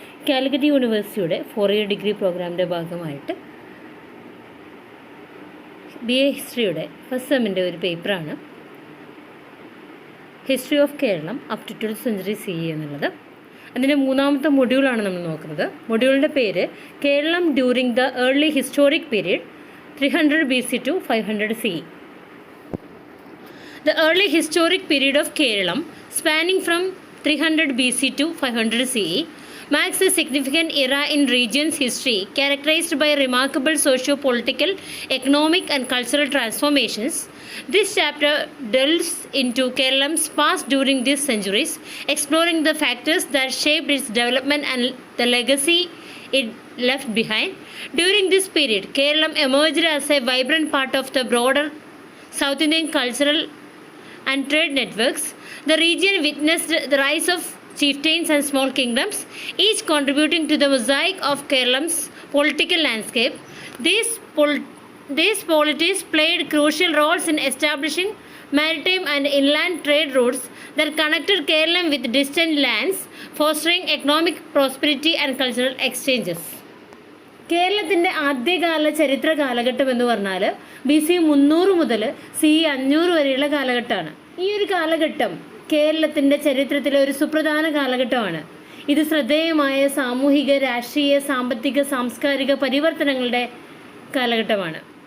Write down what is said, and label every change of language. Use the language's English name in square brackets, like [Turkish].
[Malayalam] കാലിക്കറ്റ് യൂണിവേഴ്സിറ്റിയുടെ 4-year degree പ്രോഗ്രാമിൻ്റെ ഭാഗമായിട്ട് BA ഹിസ്റ്ററിയുടെ ഫസ്റ്റ് സെമ്മിൻ്റെ ഒരു പേപ്പറാണ് history of Keralam up to 12th century CE എന്നുള്ളത്. അതിൻ്റെ മൂന്നാമത്തെ മൊഡ്യൂളാണ് നമ്മൾ നോക്കുന്നത്. മൊഡ്യൂളിൻ്റെ പേര് Keralam during the early historic period 300 BC to 500 CE. [English] The early historic period of Kerala, spanning from 300 BC to 500 CE, marks a significant era in region's history characterized by remarkable socio-political, economic and cultural transformations. This chapter delves into Kerala's past during these centuries, exploring the factors that shaped its development and the legacy it left behind. During this period, Kerala emerged as a vibrant part of the broader South Indian cultural and trade networks. The region witnessed the rise of chieftains and small kingdoms, each contributing to the mosaic of Kerala's political landscape. These polities played crucial roles in establishing maritime and inland trade routes that connected Kerala with distant lands, fostering economic prosperity and cultural exchanges. [Malayalam] കേരളത്തിൻ്റെ ആദ്യകാല ചരിത്ര കാലഘട്ടം എന്ന് പറഞ്ഞാൽ BC 300 മുതൽ CE 500 വരെയുള്ള കാലഘട്ടമാണ്. ഈ ഒരു കാലഘട്ടം കേരളത്തിൻ്റെ ചരിത്രത്തിലെ ഒരു സുപ്രധാന കാലഘട്ടമാണ്. ഇത് ശ്രദ്ധേയമായ സാമൂഹിക, രാഷ്ട്രീയ, സാമ്പത്തിക, സാംസ്കാരിക പരിവർത്തനങ്ങളുടെ കാലഘട്ടമാണ്.